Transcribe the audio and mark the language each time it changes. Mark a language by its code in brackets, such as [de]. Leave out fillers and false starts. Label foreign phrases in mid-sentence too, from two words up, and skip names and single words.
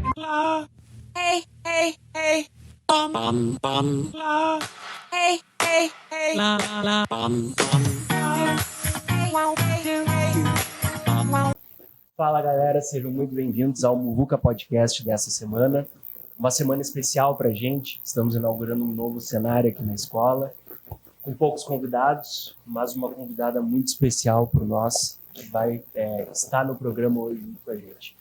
[pt] la. Hey, hey, hey. La. Hey, hey, hey. La, la. La. Fala galera, sejam muito bem-vindos ao Muvuca Podcast dessa semana. Uma semana especial pra gente, estamos inaugurando um novo cenário aqui na escola, com poucos convidados, mas uma convidada muito especial para nós, que vai estar no programa hoje junto com a gente.